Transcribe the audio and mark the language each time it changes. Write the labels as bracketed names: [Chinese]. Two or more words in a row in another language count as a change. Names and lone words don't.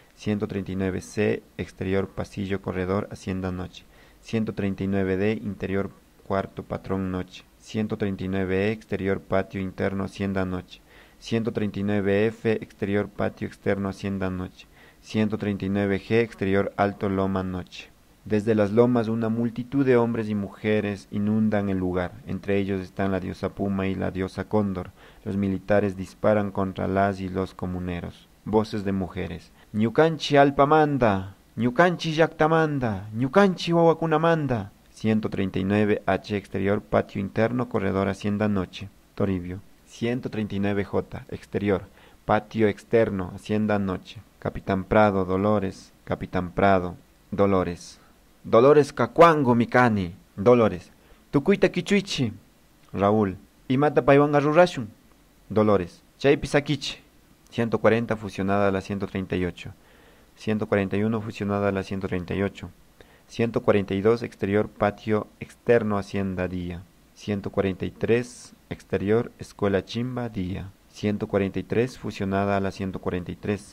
[Spanish] 139C exterior pasillo corredor hacienda noche, 139D interior cuarto patrón noche, 139E exterior patio interno hacienda noche, 139F exterior patio externo hacienda noche, 139G exterior alto loma noche. Desde las lomas una multitud de hombres y mujeres inundan el lugar, entre ellos están la diosa Puma y la diosa Cóndor. Los militares disparan contra las y los comuneros. Voces de mujeres. [Quechua] Ñukanchi alpamanda, Ñukanchi yactamanda, Ñukanchi wawakunamanda. [Spanish] 139H exterior patio interno corredor hacienda noche, Toribio. 139J exterior patio externo hacienda noche, Capitán Prado, Dolores, Capitán Prado, Dolores. [Quechua] Dolores Cacuango Micani, Dolores. Tukuita Kichuichi, Raúl. Imata Paiwanga Rurashun, Dolores. Chaipisakichi. [Spanish] 140 fusionada a la 138. 141 fusionada a la 138. 142 exterior patio externo hacienda día. 143 exterior escuela chimba día. 143 fusionada a la 143.